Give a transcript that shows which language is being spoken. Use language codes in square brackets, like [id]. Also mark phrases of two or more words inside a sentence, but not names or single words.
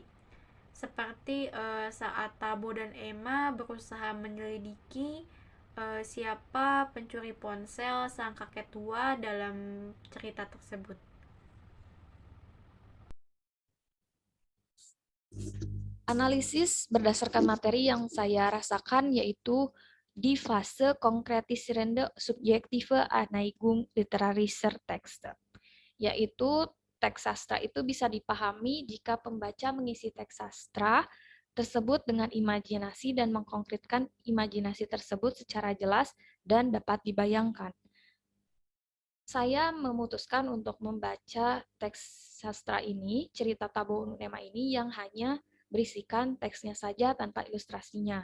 [id] Seperti saat Tabo dan Emma berusaha menyelidiki siapa pencuri ponsel sang kakek tua dalam cerita tersebut. Analisis berdasarkan materi yang saya rasakan yaitu di fase [de] konkretisierende subjektive Aneigung literarischer Texte, [id] yaitu teks sastra itu bisa dipahami jika pembaca mengisi teks sastra tersebut dengan imajinasi dan mengkonkretkan imajinasi tersebut secara jelas dan dapat dibayangkan. Saya memutuskan untuk membaca teks sastra ini, cerita Tabo und Emma ini yang hanya berisikan teksnya saja tanpa ilustrasinya.